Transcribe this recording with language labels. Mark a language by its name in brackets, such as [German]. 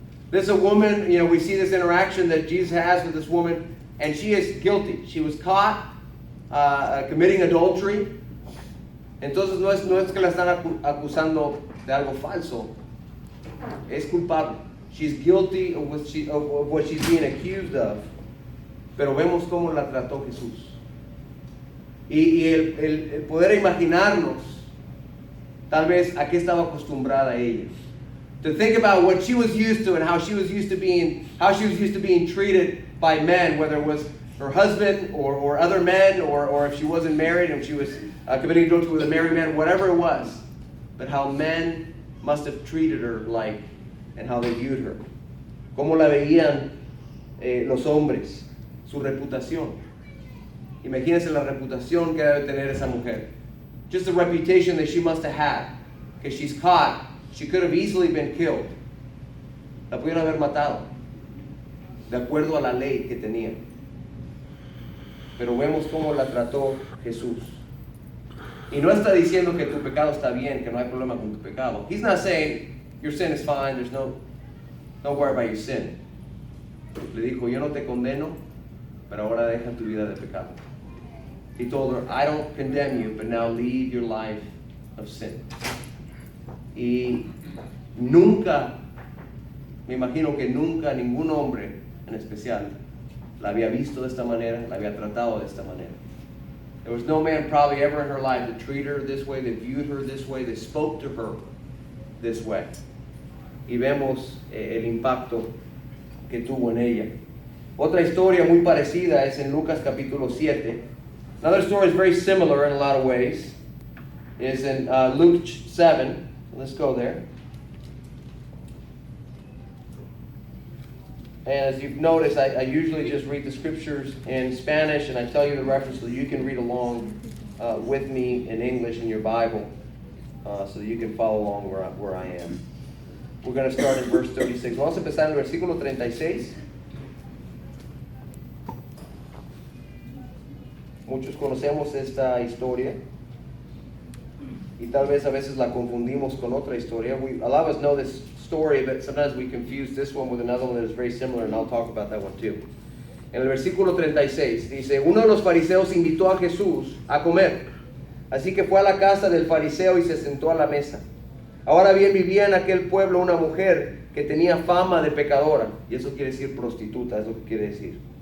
[English] There's a woman, we see this interaction that Jesus has with this woman, and she is guilty. She was caught committing adultery. [Spanish] Entonces no es que la están acusando de algo falso. Es culpable. [English] She's guilty of what she's being accused of. [Spanish] Pero vemos cómo la trató Jesús. Y el poder imaginarnos tal vez a qué estaba acostumbrada ella. [English] To think about what she was used to and how she was used to being treated by men, whether it was her husband or other men, or if she wasn't married and she was committing adultery with a married man, whatever it was. But how men must have treated her like, and how they viewed her. [Spanish] Cómo la veían los hombres, su reputación. Imagínense la reputación que debe tener esa mujer. [English] Just the reputation that she must have had. Que she's caught. She could have easily been killed. [Spanish] La pudieron haber matado. De acuerdo a la ley que tenía. Pero vemos cómo la trató Jesús. Y no está diciendo que tu pecado está bien, que no hay problema con tu pecado. [English] He's not saying your sin is fine, don't worry about your sin. [Spanish] Le dijo, yo no te condeno, pero ahora deja tu vida de pecado. [English] He told her, I don't condemn you, but now leave your life of sin. [Spanish] Y nunca, me imagino que nunca ningún hombre en especial la había visto de esta manera, la había tratado de esta manera. [English] There was no man probably ever in her life that treated her this way, that viewed her this way, that spoke to her this way. [Spanish] Y vemos el impacto que tuvo en ella. Otra historia muy parecida es en Lucas capítulo 7. [English] Another story is very similar in a lot of ways. Is in Luke 7. Let's go there. And as you've noticed, I usually just read the scriptures in Spanish, and I tell you the reference so you can read along with me in English in your Bible, so that you can follow along where I am. We're going to start in verse 36. [Spanish] Vamos a empezar en el versículo 36. Muchos conocemos esta historia y tal vez a veces la confundimos con otra historia. A lot of us know this story, but sometimes we confuse this one with another one that is very similar, and I'll talk about that one too. En el versículo 36 dice, uno de los fariseos invitó a Jesús a comer, así que fue a la casa del fariseo y se sentó a la mesa. Ahora bien, vivía en aquel pueblo una mujer que tenía fama de pecadora, y eso quiere decir prostituta, es lo que quiere decir.